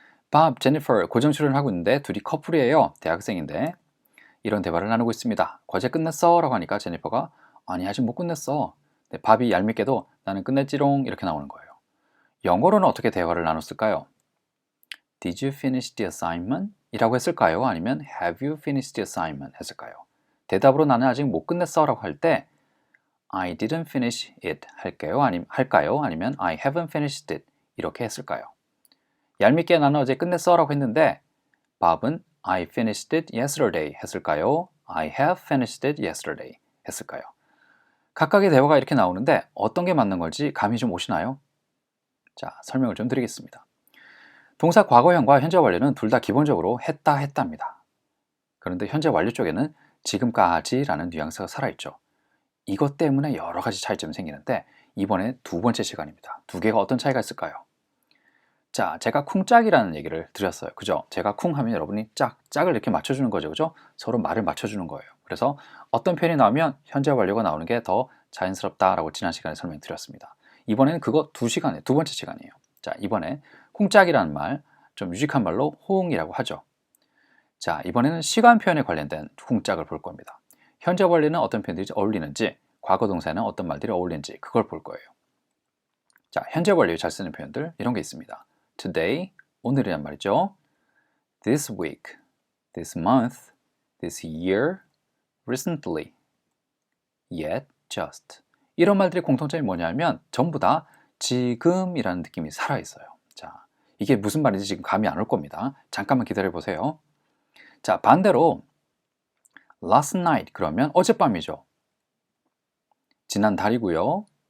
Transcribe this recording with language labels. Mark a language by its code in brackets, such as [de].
[ko] 밥, 제니퍼 고정 출연하고 있는데 둘이 커플이에요. 대학생인데 이런 대화를 나누고 있습니다. 과제 끝냈어? 라고 하니까 제니퍼가 아니 아직 못 끝냈어. 네, 밥이 얄밉게도 나는 끝냈지롱 이렇게 나오는 거예요. 영어로는 어떻게 대화를 나눴을까요? [en] Did you finish the assignment? [ko] 이라고 했을까요? 아니면 [en] Have you finished the assignment? [ko] 했을까요? 대답으로 나는 아직 못 끝냈어 라고 할 때 [en] I didn't finish it [ko] 할까요? 아니면 [en] I haven't finished it [ko] 이렇게 했을까요? 얄밉게 나는 어제 끝냈어 라고 했는데 밥은 [en] I finished it yesterday [ko] 했을까요? [en] I have finished it yesterday [ko] 했을까요? 각각의 대화가 이렇게 나오는데 어떤 게 맞는 건지 감이 좀 오시나요? 자, 설명을 좀 드리겠습니다. 동사 과거형과 현재 완료는 둘 다 기본적으로 했다입니다. 그런데 현재 완료 쪽에는 지금까지라는 뉘앙스가 살아있죠. 이것 때문에 여러 가지 차이점이 생기는데 이번에 두 번째 시간입니다. 두 개가 어떤 차이가 있을까요? 자, 제가 쿵짝이라는 얘기를 드렸어요. 그죠? 제가 쿵 하면 여러분이 짝을 이렇게 맞춰주는 거죠. 그죠? 서로 말을 맞춰주는 거예요. 그래서 어떤 표현이 나오면 현재 완료가 나오는 게 더 자연스럽다라고 지난 시간에 설명드렸습니다. 이번에는 그거 두 번째 시간이에요. 자, 이번에 쿵짝이라는 말, 좀 유식한 말로 호응이라고 하죠. 자, 이번에는 시간 표현에 관련된 쿵짝을 볼 겁니다. 현재 완료는 어떤 표현들이 어울리는지, 과거 동사에는 어떤 말들이 어울리는지 그걸 볼 거예요. 자, 현재 완료에 잘 쓰는 표현들 이런 게 있습니다. Today, 오늘이란 말이죠. [en] This week, this month, this year, recently, yet, just. [ko] 이런 말들의 공통점이 뭐냐면 전부 다 지금이라는 느낌이 살아있어요. 자, 이게 무슨 말인지 지금 감이 안 올 겁니다. 잠깐만 기다려 보세요. 자, 반대로 last night 그러면 어젯밤이죠. 지난달이고요.